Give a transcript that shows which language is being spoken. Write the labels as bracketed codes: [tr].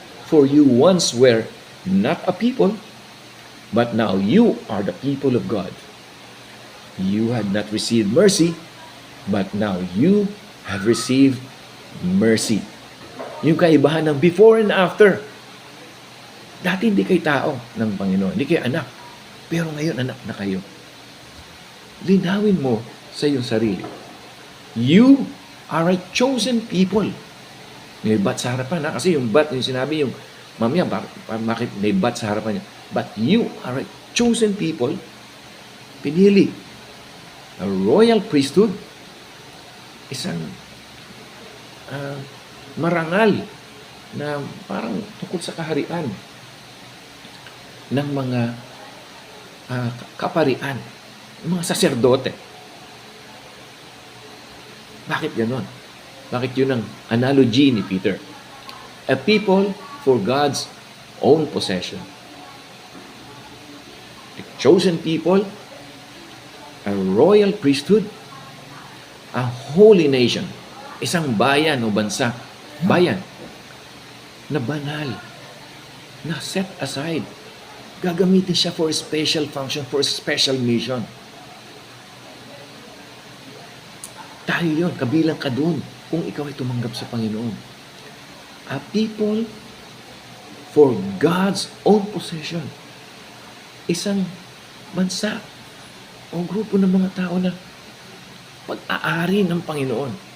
[en] For you once were not a people, but now you are the people of God. You had not received mercy, but now you have received mercy. [tl] Yung kaibahan ng [en] before and after. [tl] Dati hindi kayo tao ng Panginoon, hindi kayo anak. Pero ngayon anak na kayo. Linawin mo sa iyong sarili. [en] You are a chosen people. [tl] May bat sa harapan ha? Kasi yung bat, yung sinabi yung mamaya, bakit may bat sa harapan niya? [en] But you are a chosen people, [tl] pinili, [en] a royal priesthood, [tl] isang marangal na parang tungkol sa kaharian ng mga kaparian, mga saserdote. Bakit ganon? Bakit yun ang analogy ni Peter? [en] A people for God's own possession. A chosen people, a royal priesthood, a holy nation. [tl] Isang bayan o bansa, bayan, na banal, na [en] set aside. [tl] Gagamitin siya [en] for a special function, for a special mission. [tl] Tayo yun, kabilang ka dun kung ikaw ay tumanggap sa Panginoon. [en] A people for God's own possession. [tl] Isang bansa o grupo ng mga tao na pag-aari ng Panginoon.